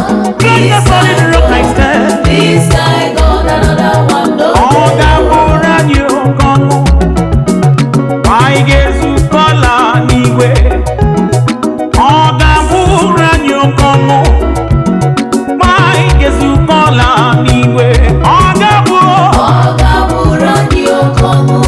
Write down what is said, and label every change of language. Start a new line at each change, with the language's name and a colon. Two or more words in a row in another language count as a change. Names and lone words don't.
English: This guy God, this guy God, another one, no.
Igbo: Ọ ga-abụrụ anyị oke ọṅụ. Anyị ga-ezukọ ala n'igwe. Ọ ga-abụrụ anyị oke ọṅụ. Anyị ga-ezukọ ala n'igwe. Ọ ga-abụ Ọ ga-abụrụ anyị oke ọṅụ.